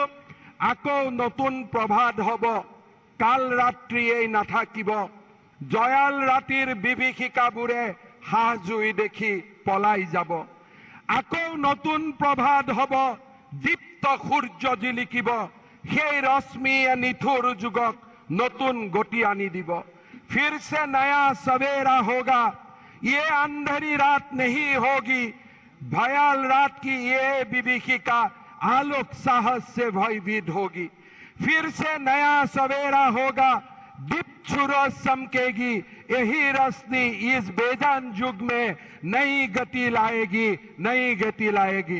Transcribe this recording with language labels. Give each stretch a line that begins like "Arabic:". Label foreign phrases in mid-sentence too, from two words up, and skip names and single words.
Assamese: আকৌ নতুন প্ৰভাত হ'ব, কাল ৰাত্ৰিয়েই নাথাকিব, জয়াল ৰাতিৰ বিভীষিকাবোৰে হাঁহ জুই দেখি পলাই যাব। আকৌ নতুন প্ৰভাত হ'ব, দীপ্ত সূৰ্য জিলিকিব, সেই ৰশ্মিয়ে নিঠুৰ যুগক নতুন গতি আনি দিব।
Hindi: फिर से नया सवेरा होगा। ये अंधेरी रात नहीं होगी, भयाल रात की ये विभीषिका आलोक साहस से भयभीत होगी। फिर से नया सवेरा होगा, दीप छुरो समकेगी, यही रोशनी इस बेजान युग में नई गति लाएगी, नई गति लाएगी।